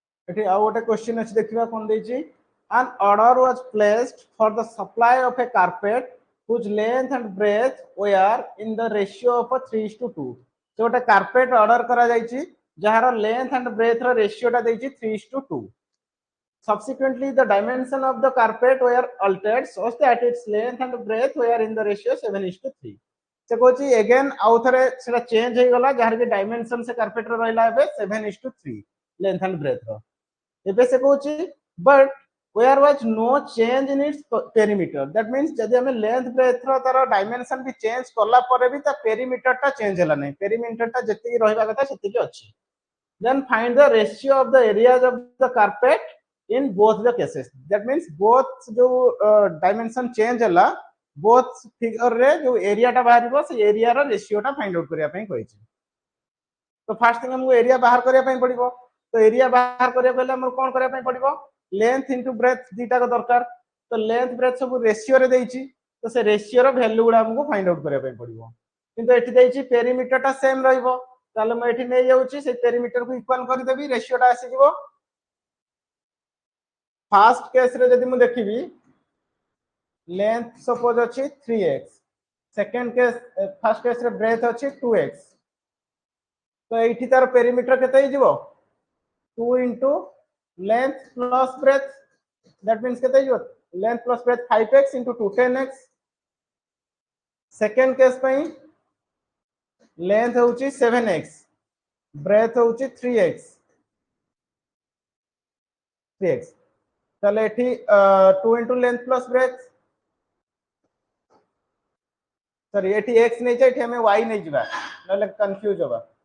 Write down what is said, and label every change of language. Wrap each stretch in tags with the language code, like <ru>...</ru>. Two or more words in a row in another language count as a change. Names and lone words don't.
<spv>ଏଠି ଆ ଗୋଟେ କ୍ୱେଶ୍ଚନ ଅଛି ଦେଖିବା କଣ ଦେଛି</spv> <en>an order was placed for the supply of a carpet whose length and breadth were in the ratio of 3:2 so</en> <spv>गोटे carpet order करा जाइछि जहार</spv> <en>length and breadth</en> <spv>रो ratio टा देछि</spv> <en>3:2 subsequently the dimension of the carpet were altered so that its length and breadth were in the ratio 7:3</en> <spv>ସେ କହଛି ଅଗେନ ଆଉ ଥରେ ସେଟା ଚେଞ୍ଜ ହେ ଗଲା ଯାହାର କେ ଡାଇମେନସନ ସେ କାର୍ପେଟ ରୋ ରହଲା ଏବେ 7:3 ଲେଙ୍ଥ ଏଣ୍ଡ ବ୍ରେଥ ରୋ ଏବେ ସେ କହଛି ବଟ</spv> <en>where was no change in its perimeter that means</en> <spv>ଯଦି ହମେ ଲେଙ୍ଥ ବ୍ରେଥ ରୋ ତାର ଡାଇମେନସନ ଭି ଚେଞ୍ଜ କରଲା ପରେ ଭି ତା ପେରିମିଟର ଟା ଚେଞ୍ଜ ହଲା ନାଇ ପେରିମିଟର ଟା ଯେତି ରହବା କଥା ସେତି କେ ଅଛି</spv> <en>then find the ratio of the areas of the carpet in both the cases that means both</en> <spv>ଯୋ dimension change ହଲା both figure ରେ ଯୋ ଏରିଆ ଟା ବାହାରିବ ସେ ଏରିଆ ରୋ ରେସିଓ ଟା ଫାଇଣ୍ଡ ଆଉଟ କରିଆ ପଇ କହିଛି ତ ଫର୍ଷ୍ଟ ଥିଙ୍ଗ ହମକୁ ଏରିଆ ବାହାର କରିଆ ପଇ ପଡ଼ିବ ତ ଏରିଆ ବାହାର କରିଆ ପହଲେ ହମକୁ କଣ କରିଆ ପଇ ପଡ଼ିବ ଲେଙ୍ଥ ଇନଟୁ ବ୍ରେଥ ଦିଟା କୁ ଦରକାର ତ ଲେଙ୍ଥ ବ୍ରେଥ ସବୁ ରେସିଓ ରେ ଦେଇଛି ତ ସେ ରେସିଓ ରୋ ଭାଲ୍ୟୁ ଗୁଡ଼ା ହମକୁ ଫାଇଣ୍ଡ ଆଉଟ କରିଆ ପଇ ପଡ଼ିବ କିନ୍ତୁ ଏଠି ଦେଇଛି ପେରିମିଟର ଟା ସେମ ରହଇବ ତାଲେ ମ ଏଠି ନାଇ ଯାଉଛି ସେ ପେରିମିଟର କୁ ଇକୁଆଲ କରି ଦେବି ରେସିଓ ଟା ଆସି ଯିବ ଫର୍ଷ୍ଟ କେସ ରେ ଯଦି ମ ଦେଖିବି ଲେଙ୍ଥ ସପୋଜ ଅଛି 3x ସେକେଣ୍ଡ କେସ ଫର୍ଷ୍ଟ କେସ ରେ ବ୍ରେଥ ଅଛି 2x ତ ଏଠି ତାର ପେରିମିଟର କେତେ ଯିବ</spv> <en>2 into length plus breadth that means</en> <spv>କେତେ ଯିବ</spv> <en>length plus breadth 5x into 2 10x</en> <spv>ସେକେଣ୍ଡ କେସ ପଇ ଲେଙ୍ଥ ହଉଚି 7x ବ୍ରେଥ ହଉଚି 3x ତାଲେ ଏଠି</spv> <en>2 into length plus breadth</en> <spv>ସରି ଏଠି x ନାଇ ଛେ ଏଠି ହମେ y ନାଇ ଯିବା ନଲେ କନଫ୍ୟୁଜ ହେବା</spv>